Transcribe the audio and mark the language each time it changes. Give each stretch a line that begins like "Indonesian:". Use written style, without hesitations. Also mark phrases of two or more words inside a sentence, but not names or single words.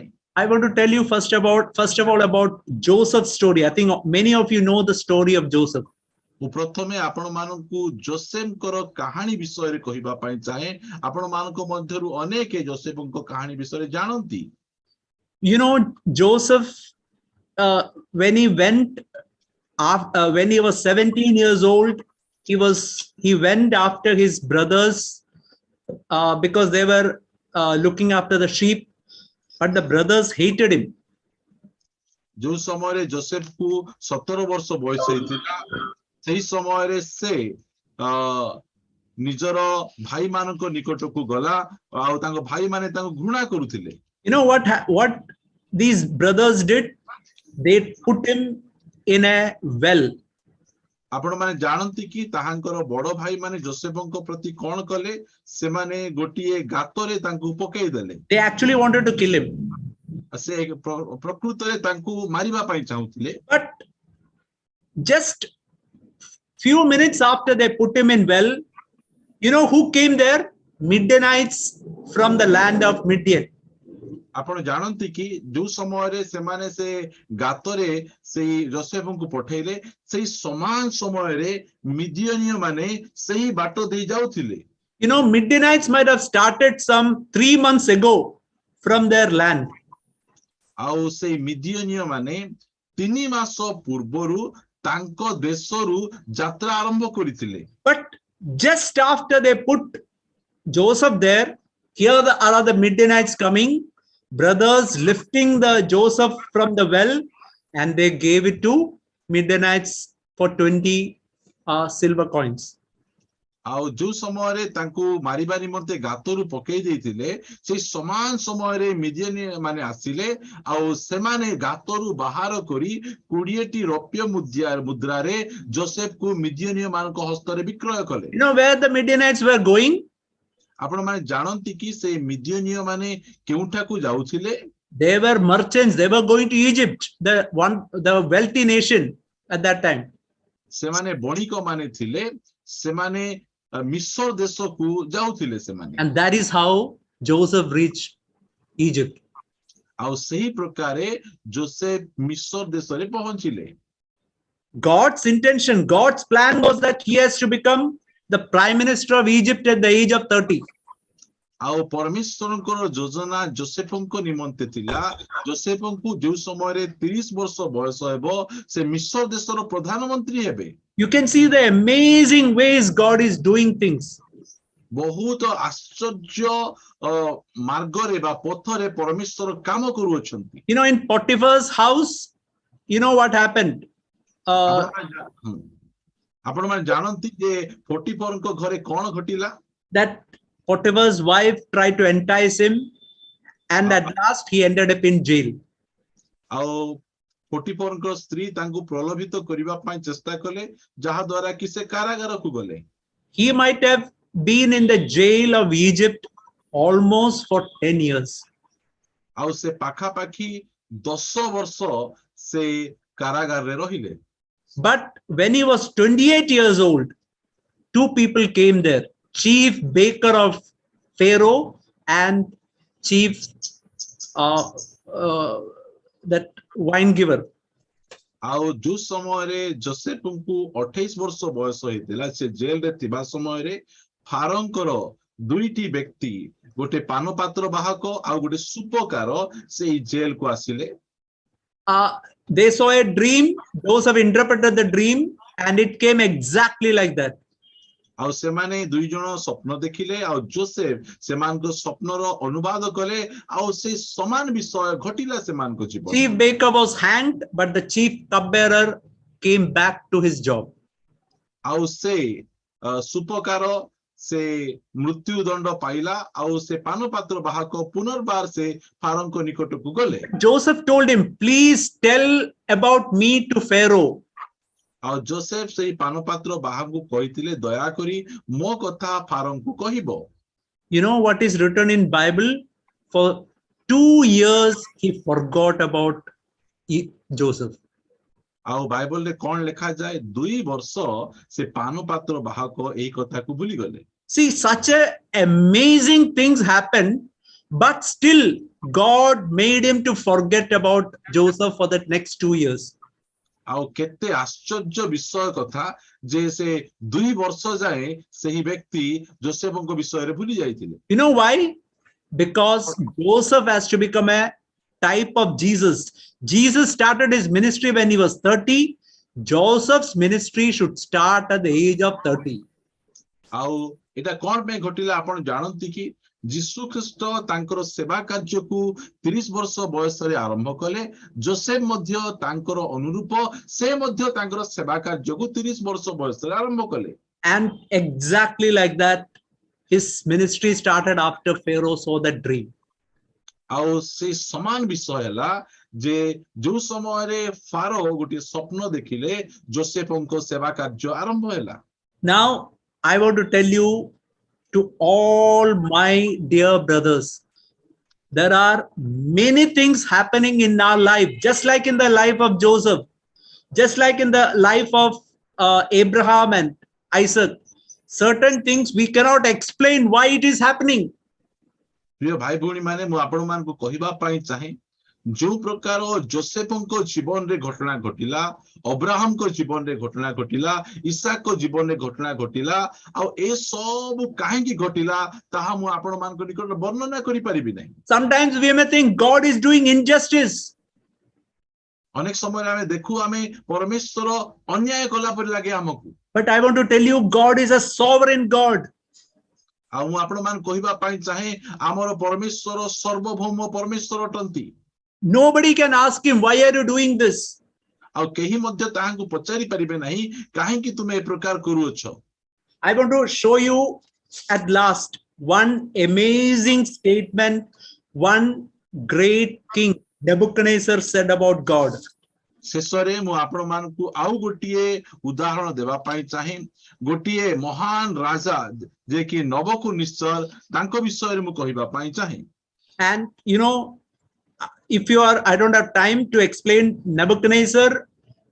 English: I want to tell you first of all about Joseph's story. I think many of you know the story of Joseph.
Odia: ମୁଁ ପ୍ରଥମେ ଆପଣମାନଙ୍କୁ ଯୋସେଫଙ୍କର କାହାଣୀ ବିଷୟରେ କହିବା ପାଇଁ ଚାହେଁ। ଆପଣମାନଙ୍କ ମଧ୍ୟରୁ ଅନେକ ଯୋସେଫଙ୍କ କାହାଣୀ ବିଷୟରେ ଜାଣନ୍ତି।
English: You know, Joseph, when he went when he was 17 years old, he went after his brothers because they were looking after the sheep, but the brothers hated him.
Odia: ଯୋଉ ସମୟରେ ଯୋସେଫକୁ 17 ବର୍ଷ ବୟସ ହେଇଥିଲା ସେହି ସମୟରେ ସେ ନିଜର ଭାଇମାନଙ୍କ ନିକଟକୁ ଗଲା ଆଉ ତାଙ୍କ ଭାଇମାନେ ତାଙ୍କୁ ଘୃଣା କରୁଥିଲେ।
English: You know what these brothers did? They put him in a well.
Odia: ଆପଣମାନେ ଜାଣନ୍ତି କି ତାହାଙ୍କର ବଡ ଭାଇମାନେ ଯୋସେଫଙ୍କ ପ୍ରତି କଣ କଲେ? ସେମାନେ ଗୋଟିଏ ଗାତରେ ତାଙ୍କୁ ପକେଇଦେଲେ।
English: They actually wanted to kill him.
Odia: ସେ ପ୍ରକୃତରେ ତାଙ୍କୁ ମାରିବା ପାଇଁ ଚାହୁଁଥିଲେ।
English: But just few minutes after they put him in well, you know who came there? Midianites from the land of Midian.
Odia: ଆପଣ ଜାଣନ୍ତି କି ଯୋଉ ସମୟରେ ସେମାନେ ସେ ଗାତରେ ସେଇ ଯୋସେଫଙ୍କୁ ପଠେଇଲେ ସେଇ ସମାନ ସମୟରେ ମିଦିଆନୀୟ ମାନେ ସେହି ବାଟ ଦେଇ ଯାଉଥିଲେ।
English: You know, Midianites might have started some 3 months ago from their land.
Odia: ଆଉ ସେଇ ମିଦିଆନୀୟ ମାନେ 3 ମାସ ପୂର୍ବରୁ ତାଙ୍କ ଦେଶରୁ ଯାତ୍ରା ଆରମ୍ଭ କରିଥିଲେ।
English: But just after they put Joseph there, here are the Midianites coming, brothers lifting the Joseph from the well, and they gave it to Midianites for 20 silver coins.
Odia: ଆଉ ଯୋଉ ସମୟରେ ତାଙ୍କୁ ମାରିବା ନିମନ୍ତେ ଗାତରୁ ପକେଇ ଦେଇଥିଲେ ସେଇ ସମାନ ସମୟରେ ମିଦିଆନୀ ମାନେ ଆସିଲେ ଆଉ ସେମାନେ ଗାତରୁ ବାହାର କରି 20ଟି ରୌପ୍ୟ ମୁଦ୍ରାରେ ଯୋସେଫକୁ ମିଦିଆନୀ ମାନଙ୍କ ହସ୍ତରେ ବିକ୍ରୟ କଲେ।
English: You know where the Midianites were going?
Odia: ଆପଣ ମାନେ ଜାଣନ୍ତି କି ସେ ମିଦିଆନୀ ମାନେ କେଉଁଠାକୁ ଯାଉଥିଲେ?
English: They were merchants. They were going to Egypt, the wealthy nation. at that time.
Odia: ସେମାନେ ବଣିକ ମାନେ ଥିଲେ ସେମାନେ ମିସ୍ର ଦେଶକୁ ଯାଉଥିଲେ ସେମାନେ
English: And that is how Joseph reached Egypt.
Odia: ଆଉ ସହି ପ୍ରକାରେ ଯୋସେଫ ମିସ୍ର ଦେଶ ରେ ପହୁଞ୍ଚିଲେ
English: God's intention, God's plan was that he has to become the prime minister of Egypt at the age of 30.
Odia: ଆଉ ପରମେଶ୍ୱରଙ୍କର ଯୋଜନା ଯୋସେଫଙ୍କ ନିମନ୍ତେ ଥିଲା ଯୋସେଫଙ୍କୁ ଯେଉଁ ସମୟରେ 30 ବର୍ଷ ବୟସ ହେବ ସେ ମିସ୍ର ଦେଶର ପ୍ରଧାନମନ୍ତ୍ରୀ ହେବେ
English: You can see the amazing ways God is doing things.
Odia: ବହୁତ ଆଶ୍ଚର୍ଯ୍ୟ ମାର୍ଗରେ ବା ପଥରେ ପରମେଶ୍ୱର କାମ କରୁଅଛନ୍ତି
English: You know, in Potiphar's house, you know what happened?
Odia: ଆପଣମାନେ ଜାଣନ୍ତି ଯେ ପୋଟିଫରଙ୍କ ଘରେ କଣ ଘଟିଲା
English: That Potiphar's wife tried to entice him, and at last he ended up in jail.
Odia: ଆଉ ପୋଟିଫରଙ୍କ ସ୍ତ୍ରୀ ତାଙ୍କୁ ପ୍ରଲୋଭିତ କରିବା ପାଇଁ ଚେଷ୍ଟା କଲେ ଯାହା ଦ୍ୱାରା କି ସେ କାରାଗାରକୁ ଗଲେ
English: He might have been in the jail of Egypt almost for 10 years.
Odia: ଆଉ ସେ ପାଖାପାଖି 10 ବର୍ଷ ସେ କାରାଗାରରେ ରହିଲେ
English: But when he was 28 years old, two people came there, chief baker of Pharaoh and chief that wine giver.
Odia: ଆଉ ଯୋଉ ସମୟରେ ଯୋସେଫଙ୍କୁ 28 ବର୍ଷ ବୟସ ହେଇଥିଲା ସେ ଜେଲରେ ଥିବା ସମୟରେ ଫାରୋଙ୍କର ଦୁଇଟି ବ୍ୟକ୍ତି ଗୋଟେ ପାନପାତ୍ର ବାହକ ଆଉ ଗୋଟେ ସୁପକାର ସେଇ ଜେଲକୁ ଆସିଲେ
English: They saw a dream. Joseph interpreted the dream, and it came exactly like that.
Odia: ଆଉ ସେମାନେ ଦୁଇ ଜଣ ସ୍ୱପ୍ନ ଦେଖିଲେ ଆଉ ଯୋସେଫ ସେମାନଙ୍କ ସ୍ୱପ୍ନର ଅନୁବାଦ କଲେ ଆଉ ସେ ସମାନ ବିଷୟ ଘଟିଲା ସେମାନଙ୍କ ଜୀବନରେ
English: Chief baker was hanged, but the chief cupbearer came back to his job.
Odia: ଆଉ ସେ ସୁପକାର ସେ ମୃତ୍ୟୁ ଦଣ୍ଡ ପାଇଲା ଆଉ ସେ ପାନପାତ୍ର ବାହକ ପୁନର୍ବାର ସେ ଫାରୋଙ୍କ ନିକଟକୁ ଗଲେ
English: Joseph told him, please tell about me to Pharaoh.
Odia: ଆଉ ଯୋସେଫ ସେଇ ପାନପାତ୍ର ବାହାକୁ କହିଥିଲେ ଦୟାକରି ମୋ କଥା ଫାରୋଙ୍କୁ କହିବ
English: You know what is written in Bible? For 2 years he forgot about Joseph.
Odia: ଆଉ ବାଇବଲରେ କଣ ଲେଖାଯାଏ 2 ବର୍ଷ ସେ ପାନପାତ୍ର ବାହକ ଏହି କଥାକୁ ଭୁଲିଗଲେ
English: See, such a amazing things happened, but still God made him to forget about Joseph for the next 2 years.
Odia: ଆଉ କେତେ ଆଶ୍ଚର୍ଯ୍ୟ ବିଷୟ କଥା ଯେ ସେ 2 ବର୍ଷ ଯାଏ ସେହି ବ୍ୟକ୍ତି ଯୋସେଫଙ୍କ ବିଷୟରେ ଭୁଲି ଯାଇଥିଲେ
English: You know why? Because Joseph has to become a type of Jesus. Jesus started his ministry when he was 30. Joseph's ministry should start at the age of 30.
Odia: ଆଉ ଏଟା କଣ ପାଇଁ ଘଟିଲା ଆପଣ ଜାଣନ୍ତି କି ଯୀଶୁ ଖ୍ରୀଷ୍ଟ ତାଙ୍କର ସେବା କାର୍ଯ୍ୟକୁ 30 ବର୍ଷ ବୟସରେ ଆରମ୍ଭ କଲେ ଯୋସେଫ ମଧ୍ୟ ତାଙ୍କର ଅନୁରୂପ ସେ ମଧ୍ୟ ତାଙ୍କର ସେବା କାର୍ଯ୍ୟକୁ 30 ବର୍ଷ ବୟସରେ ଆରମ୍ଭ କଲେ
English: And exactly like that, his ministry started after Pharaoh saw that dream.
Odia: ଆଉ ସେ ସମାନ ବିଷୟ ହେଲା ଯେ ଯୋଉ ସମୟରେ ଫାରୋ ଗୋଟେ ସ୍ୱପ୍ନ ଦେଖିଲେ ଯୋସେଫଙ୍କ ସେବା କାର୍ଯ୍ୟ ଆରମ୍ଭ ହେଲା
English: Now, I want to tell you to all my dear brothers, there are many things happening in our life, just like in the life of Joseph, just like in the life of Abraham and Isaac. Certain things we cannot explain why it is happening.
Odia: ପ୍ରିୟ ଭାଇ ଭଉଣୀ ମାନେ ମୁଁ ଆପଣମାନଙ୍କୁ କହିବା ପାଇଁ ଚାହେଁ ଯୋଉ ପ୍ରକାର ଯୋସେଫଙ୍କ ଜୀବନରେ ଘଟଣା ଘଟିଲା ଅବ୍ରାହମଙ୍କ ଜୀବନରେ ଘଟଣା ଘଟିଲା ଇସାକଙ୍କ ଜୀବନରେ ଘଟଣା ଘଟିଲା ଆଉ ଏ ସବୁ କାହିଁକି ଘଟିଲା ତାହା ମୁଁ ଆପଣମାନଙ୍କ ନିକଟରେ ବର୍ଣ୍ଣନା କରିପାରିବି ନାହିଁ
English: Sometimes we may think God is doing injustice.
Odia: ଅନେକ ସମୟରେ ଆମେ ଦେଖୁ ଆମେ ପରମେଶ୍ୱର ଅନ୍ୟାୟ କଲା ପରି ଲାଗେ ଆମକୁ
English: But I want to tell you, God is a sovereign God.
Odia: ଆଉ ମୁଁ ଆପଣମାନଙ୍କୁ କହିବା ପାଇଁ ଚାହେଁ ଆମର ପରମେଶ୍ୱର ସର୍ବଭୌମ ପରମେଶ୍ୱର ଅଟନ୍ତି
English: Nobody can ask him, why are you doing this?
Odia: ଆଉ କେହି ମଧ୍ୟ ତାହାଙ୍କୁ ପଚାରି ପାରିବେ ନାହିଁ କାହିଁକି ତୁମେ ଏ ପ୍ରକାର କରୁଅଛ
English: I want to show you at last one amazing statement one great king Nebuchadnezzar said about God.
Odia: ଶେଷରେ ମୁଁ ଆପଣମାନଙ୍କୁ ଆଉ ଗୋଟିଏ ଉଦାହରଣ ଦେବା ପାଇଁ ଚାହେଁ ଗୋଟିଏ ମହାନ ରାଜା ଯେ କି ନବୁକଦନେସ୍ସର ତାଙ୍କ ବିଷୟରେ ମୁଁ କହିବା ପାଇଁ ଚାହେଁ
English: And you know, if you are, I don't have time to explain Nebuchadnezzar.